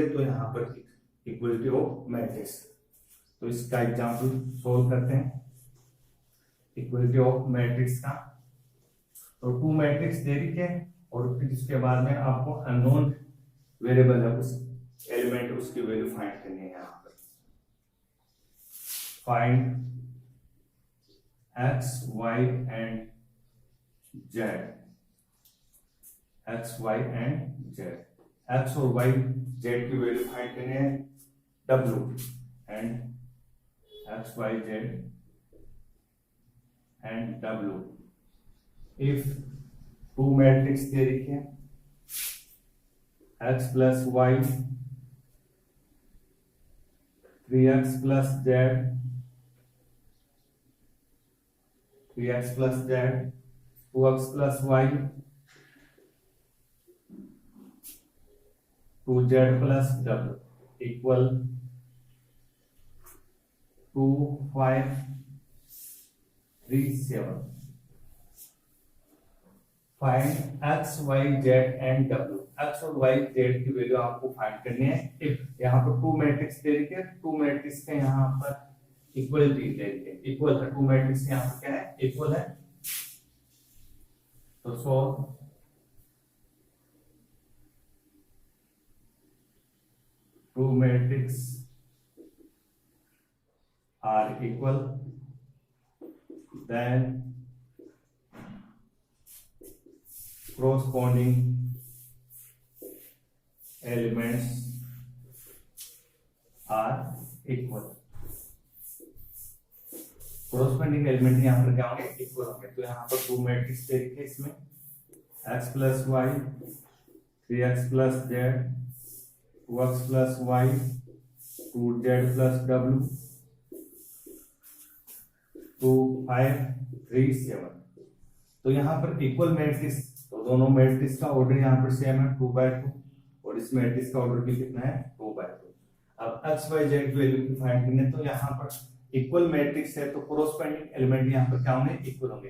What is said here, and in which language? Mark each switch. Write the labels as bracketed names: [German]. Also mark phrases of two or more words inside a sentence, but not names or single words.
[Hindi] तो यहाँ पर [English] equality of matrix. [Hindi] तो इसका [English] example solve [Hindi] करते हैं, [English] equality of matrix [Hindi] का। तो 2 मैट्रिक्स दे रही है, और फिर इसके बाद में आपको [English] unknown variable [Hindi] है उस एलिमेंट, उसकी [English] value find [Hindi] करनी है। यहाँ पर [English] फाइंड x, y and z, x, y and z। [Hindi] x और y, z की [English] value find [Hindi] करनी है, [English] w and x, y, z and w। [Hindi] if 2 मैट्रिक्स दे रखी है, [English] x plus y, 3x plus z, 3x plus z, 2x plus y, 2z plus w इक्वल 2, 5, 3, 7। find x, y, z and w. [Hindi] x और y, z की वैल्यू आपको फाइंड करनी है। इफ यहाँ पर 2 मैट्रिक्स दे रखी है, 2 मैट्रिक्स के यहाँ पर इक्वलिटी दे रखी है, इक्वल है, 2 मैट्रिक्स यहाँ पर क्या है, इक्वल है। [English] तो solve two matrix are equal, then corresponding elements are equal। corresponding element [Hindi] यहाँ पर क्या होंगे, इक्वल होंगे। तो यहाँ पर 2 मैट्रिक्स दे रखे इसमें, [English] x plus y, 3x plus z, 2x plus y, 2z plus w, 2, 5, 3, 7। [Hindi] तो यहाँ पर [English] equal matrix, [Hindi] तो दोनों मैट्रिक्स का ऑर्डर यहाँ पर सेम है 2/2, और इस मैट्रिक्स का ऑर्डर भी कितना है 2/2। अब x, y, z वैल्यू की फाइंड करनी है, तो यहाँ पर [English] equal matrix [Hindi] है, तो [English] corresponding element [Hindi] यहाँ पर क्या होंगे, इक्वल होंगे।